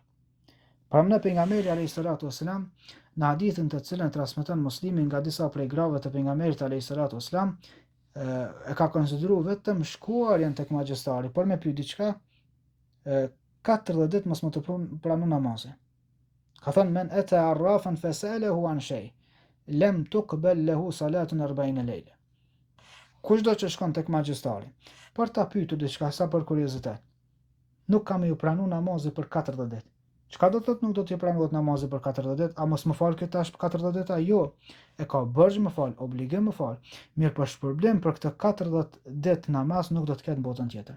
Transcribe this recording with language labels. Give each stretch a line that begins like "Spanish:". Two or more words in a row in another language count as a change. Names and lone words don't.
Albanian: Pranë pejgamberi
Arabic: عليه الصلاة والسلام,
Albanian: në hadithin të cilën transmeton Muslimi nga disa prej grave të pejgamberit
Arabic: عليه الصلاة والسلام,
Albanian: e ka konsideruar vetëm shkuarjen tek magjistari, por me pyet diçka, 40 ditë mos më të pranu namazin. Ka thënë
Arabic: من أتى عرافا فسأله عن شيء لم تقبل له صلاة 40 lejle.
Albanian: Kushdo që shkon tek magjistari për ta pyetur diçka sa për kuriozitet, nuk ka më ju pranu namazin për 40 ditë. Çka do të thotë nuk do t'i pranohet namazi për 40 ditë? A mos më fal këtë tash për 40 ditë? Jo. E ka bërgj më fal, obligim më fal. Mirë, për shpërblim për këtë 40 ditë namaz nuk do të ketë botën tjetër.